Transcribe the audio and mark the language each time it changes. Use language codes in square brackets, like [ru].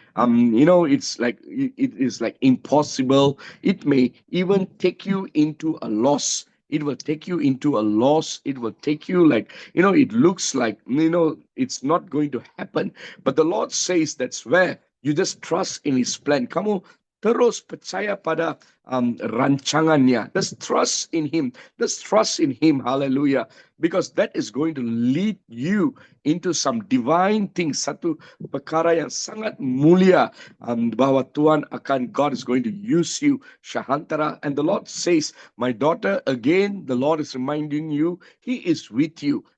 [en] It's like it is like impossible. It may even take you into a loss. It will take you into a loss. It will take you like, it looks like, it's not going to happen. But the Lord says that's where you just trust in His plan. [ms] Kamu terus percaya pada rancangannya. [en] Just trust in Him. Just trust in Him. Hallelujah. Because that is going to lead you into some divine things. [ms] Satu perkara yang sangat mulia, bahwa [en] God is going to use you, [ms] Shahantara. [en] And the Lord says, my daughter, again, the Lord is reminding you, He is with you.